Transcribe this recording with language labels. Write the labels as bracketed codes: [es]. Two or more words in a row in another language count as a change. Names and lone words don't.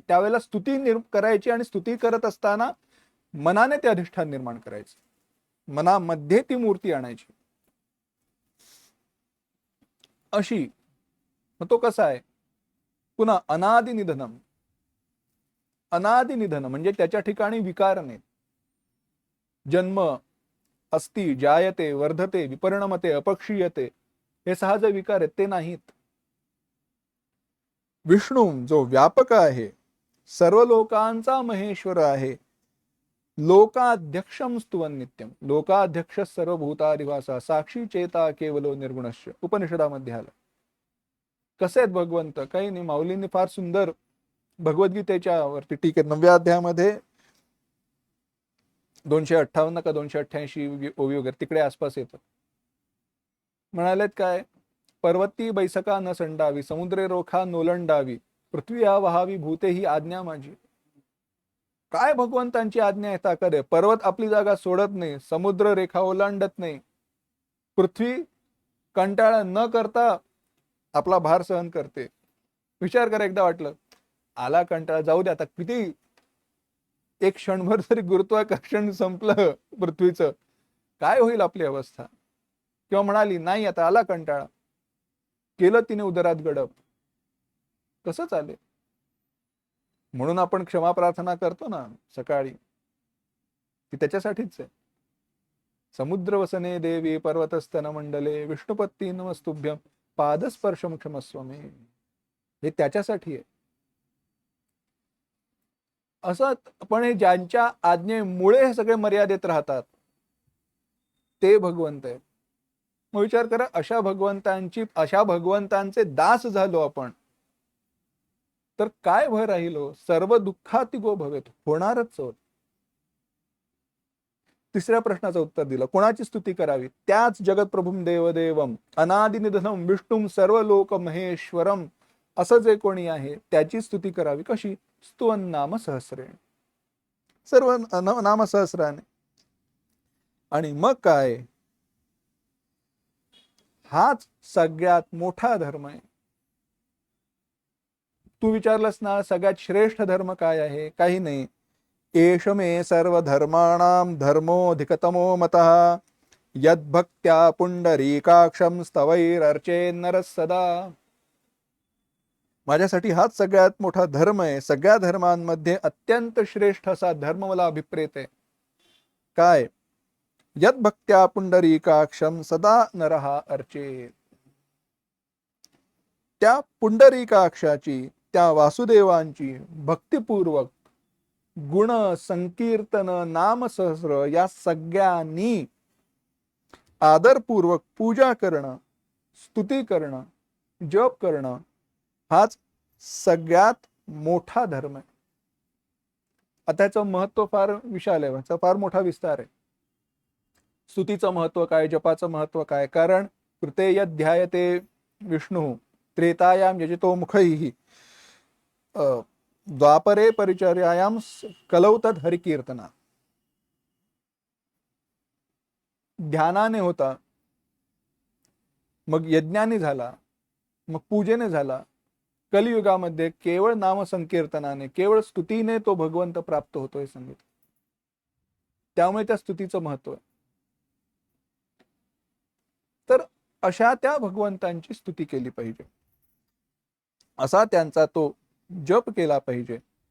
[mr] त्यावेळेला स्तुती करायची आणि स्तुती करत असताना मनाने ते अधिष्ठान निर्माण करायचं, मनामध्ये ती मूर्ती आणायची. अशी. मग तो कसा आहे? [sa] पुन्हा अनादि निधनम. [mr] अनादि निधन म्हणजे त्याच्या ठिकाणी विकार नाहीत. [sa] जन्म, अस्ति, जायते, वर्धते, विपरिणमते, अपक्षीयते, [mr] हे सहा जे विकार आहेत ते नाहीत. विष्णू जो व्यापक आहे, सर्व लोकांचा महेश्वर आहे, [sa] लोकाध्यक्षम स्तुवन नित्यम, लोकाध्यक्ष सर्वभूताधिवासा, साक्षी चेता केवलो निर्गुणश्च, [mr] उपनिषदामध्ये आलं. कसे आहेत भगवंत? काही नाही. माऊलींनी फार सुंदर भगवद्गीतेच्या वरती टीकेत 9व्या अध्यायामध्ये 258 का 288 ओवी वगैरे तिकडे आसपास येतं. म्हणालेत काय? पर्वती बैसका न संडावी, समुद्रे रोखा नोलंडावी, पृथ्वी वहावी भूते ही आज्ञा माझी. काय भगवंतांची आज्ञा आहे? ताकद आहे. पर्वत आपली जागा सोडत नाही, समुद्र रेखा ओलांडत नाही, पृथ्वी कंटाळा न करता आपला भार सहन करते. विचार करा, एकदा वाटलं आला कंटाळा, जाऊ दे आता, किती एक क्षणभर जरी गुरुत्वाकर्षण संपलं पृथ्वीचं, काय होईल आपली अवस्था? किंवा म्हणाली नाही आता आला कंटाळा, केलं तिने उदरात गडप, कसं चालेल? म्हणून आपण क्षमा प्रार्थना करतो ना सकाळी, ती त्याच्यासाठीच आहे. [sa] समुद्र वसने देवी पर्वतस्तन मंडले विष्णुपत्ती नमस्तुभ्यम पादस्पर्शम क्षमस्व मे, [mr] हे त्याच्यासाठी आहे. असं पण हे ज्यांच्या आज्ञेमुळे हे सगळे मर्यादित राहतात ते भगवंत आहेत. मग विचार करा, अशा भगवंतांचे दास झालो आपण तर काय भय राहिलो? [sa] सर्व दुःखातिगो भवेत, [mr] होणारच होत. तिसऱ्या प्रश्नाचं उत्तर दिलं. कोणाची स्तुती करावी? त्याच [sa] जगतप्रभुम देवदेवम अनादिनिधनम विष्णुम सर्व लोक महेश्वरम, [mr] असं जे कोणी आहे त्याची स्तुती करावी. कशी? [sa] स्तुवन नाम सहस्रेण, [mr] सर्व नाम सहस्राने. आणि मग काय? हाच सगळ्यात मोठा धर्म आहे. तू विचारलंस ना सगळ्यात श्रेष्ठ धर्म काय आहे? काही नाही. [sa] एष मे सर्व धर्माणाम धर्मोऽधिकतमो मतः यद्भक्त्या पुंडरीकाक्षम स्तवैरर्चे नरः सदा. [mr] माझ्यासाठी हाच सगळ्यात मोठा धर्म आहे. सगळ्या धर्मांमध्ये अत्यंत श्रेष्ठ असा धर्म मला अभिप्रेत आहे. काय? [sa] यद्भक्त्या पुंडरीकाक्षम सदा नरः अर्चेत. [mr] त्या पुंडरीकाक्षाची, त्या वासुदेवांची भक्तिपूर्वक गुण संकीर्तन नाम सहस्र या सगळ्यांनी आदरपूर्वक पूजा करणं, स्तुती करणं, जप करणं, हाच सगळ्यात मोठा धर्म आहे. आता याचं महत्व फार विशाल आहे, याचा फार मोठा विस्तार आहे. स्तुतीचं महत्व काय, जपाचं महत्व काय? [sa] कारण कृते यध्यायते विष्णु त्रेतायाम यजितो मुखैः द्वापरे परिचर्यायाम कलौ तद हरिकीर्तना. [mr] ध्यानाने होता, मग यज्ञाने झाला, मग पूजेने झाला. कलियुगामध्ये केवळ नामसंकीर्तनाने, केवळ स्तुतीने तो भगवंत प्राप्त होतोय सांगितलं. त्यामुळे त्या स्तुतीचं महत्व आहे. तर अशा त्या भगवंतांची स्तुती केली पाहिजे, असा त्यांचा तो जप केला पाहिजे.